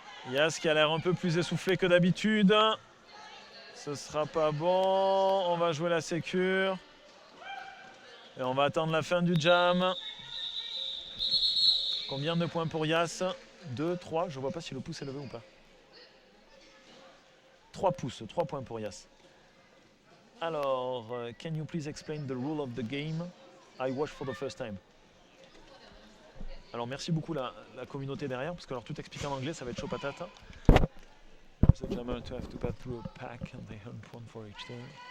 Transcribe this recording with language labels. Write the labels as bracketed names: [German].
[French] Yas qui a l'air un peu plus essoufflé que d'habitude. Ce sera pas bon. On va jouer la sécure. Et on va attendre la fin du jam. Combien de points pour Yas? 2, 3. Je ne vois pas si le pouce est levé ou pas. 3 pouces. 3 points pour Yas. [English] Alors, can you please explain the rule of the game? I watch for the first time. [French] Alors, merci beaucoup la communauté derrière, parce que alors tout expliqué en anglais, ça va être chaud patate. [English] The jammer to have to pass through a pack and they earn one for each time.